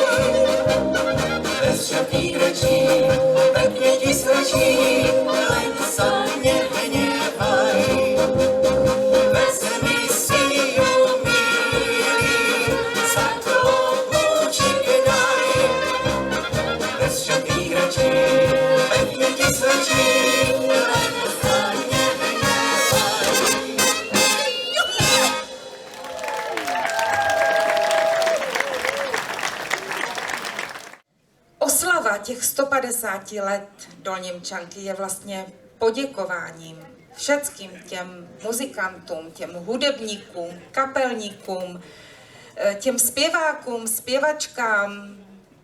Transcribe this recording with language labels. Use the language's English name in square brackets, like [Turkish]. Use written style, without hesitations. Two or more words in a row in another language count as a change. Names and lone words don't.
[Slovak] Bez všetkých rečí, pekne ti svedčí, len sa nehnevaj. Vezmi si ju, milý, za klobúčik daj. Bez všetkých rečí, pekne ti svedčí, len sa nehnevaj. [Czech] Oslava těch 150 let Dolněmčanky je vlastně poděkováním všem těm muzikantům, těm hudebníkům, kapelníkům, těm zpěvákům, zpěvačkám,